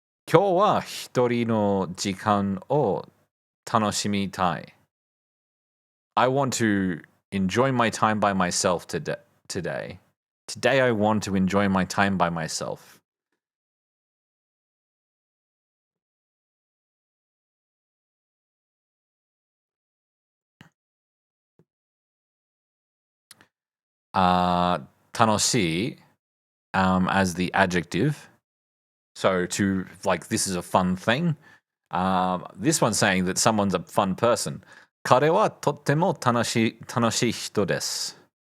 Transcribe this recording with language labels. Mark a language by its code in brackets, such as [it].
[ja] 今日は一人の時間を楽しみたい。 [en] I want to enjoy my time by myself today. Today I want to enjoy my time by myself. Tanoshi as the adjective. So to this is a fun thing. This one's saying that someone's a fun person. [ja] 彼はとっても楽しい人です。